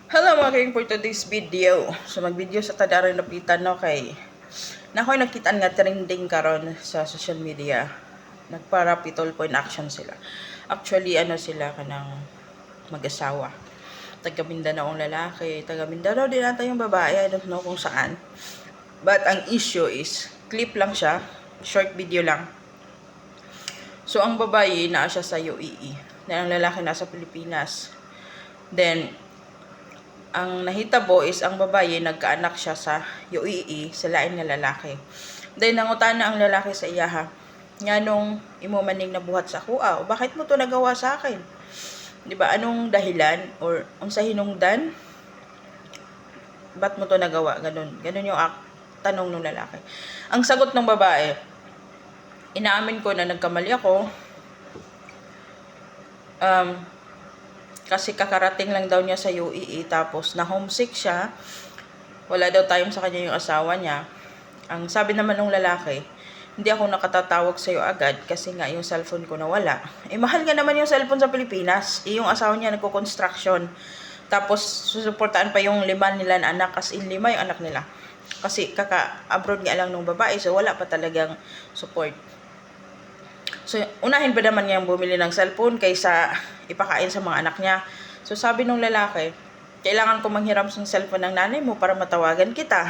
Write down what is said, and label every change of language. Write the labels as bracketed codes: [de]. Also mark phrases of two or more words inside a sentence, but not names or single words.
[en] Hello [ceb] mga kayong [en] for today's video. [ceb] So mag-video sa tadaran napitan no kay nakoy nakitaan nga trending karon sa [en] social media. [ceb] Nagpa- [en] rapid point action [ceb] sila. Actually ano sila kanang mag-asawa. [tl] Taga Mindanao ang lalaki, taga Mindanao din ata yung babae, [en] I don't know [tl] kung saan. But ang issue is clip lang siya, [en] short video [tl] lang. [ceb] So ang babae naa siya sa UAE, na ang lalaki nasa Pilipinas. Then ang nahitabo is ang babae nagkaanak siya sa UAE sa lain nga lalaki. Then nangutana ang lalaki sa iyaha, nganong imo maning nabuhat sa kuha [tl] o bakit mo to nagawa sa akin? 'Di ba? Anong dahilan or [ceb] unsa hinungdan? [tl] Ba't mo to nagawa? Ganun yung tanong ng lalaki. Ang sagot ng babae, inaamin ko na nagkamali ako. Kasi kakarating lang daw niya sa UAE tapos na homesick siya. Wala daw time sa kanya yung asawa niya. Ang sabi naman ng lalaki, hindi ako nakatatawag sa iyo agad kasi nga yung cellphone ko nawala. Mahal nga naman yung cellphone sa Pilipinas. Yung asawa niya nagko-construction. Tapos susuportaan pa yung 5 nila na anak, [en] as in [tl] 5 yung anak nila. Kasi kaka-abroad nga lang ng babae, so wala pa talagang support. So, unahin pa naman niyang bumili ng cellphone kaysa ipakain sa mga anak niya. So, sabi nung lalaki, kailangan ko manghiram ng cellphone ng nanay mo para matawagan kita.